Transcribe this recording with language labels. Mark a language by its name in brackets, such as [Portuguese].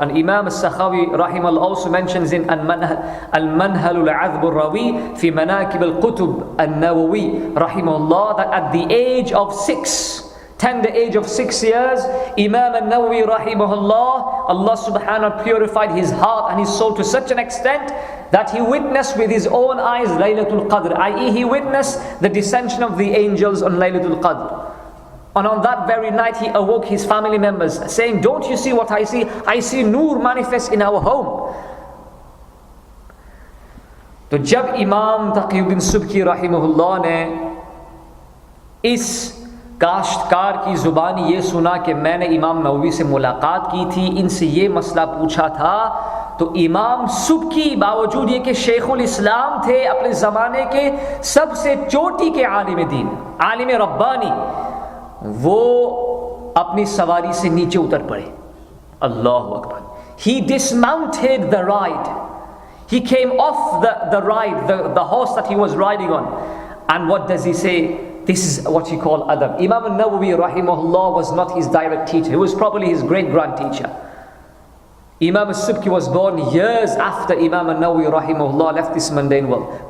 [English] And Imam As-Sakhawi rahimahullah also mentions in Al-Manhal Al-Azhb Al-Rawi fi Manakib Al-Qutub Al-Nawawi rahimahullah, that at the age of 6 years, Imam An-Nawawi rahimahullah, Allah subhanahu wa ta'ala purified his heart and his soul to such an extent that he witnessed with his own eyes Laylatul Qadr, i.e. he witnessed the descension of the angels on Laylatul Qadr. And on that very night he awoke his family members saying, don't you see what I see? I see Noor manifest in our home. [Hindi] तो जब इमाम तक़ीउद्दीन सुबकी रहमहुल्लाह ने इस काश्तकार की ज़ुबानी ये सुना कि मैंने इमाम नववी से मुलाकात की थी, इनसे ये मसला पूछा था, तो इमाम सुबकी बावजूद ये कि शेखुल इस्लाम थे, अपने ज़माने के सबसे चोटी के आलिम दीन, आलिम रब्बानी, वो अपनी सवारी से नीचे उतर पड़े. [English] Allahu Akbar. He dismounted the ride. He came off the ride, the horse that he was riding on. And what does he say? This is what you call adab. Imam al-Nawawi rahimahullah was not his direct teacher. He was probably his great-grand teacher. Imam al-Subki was born years after Imam al-Nawawi rahimahullah left this mundane world.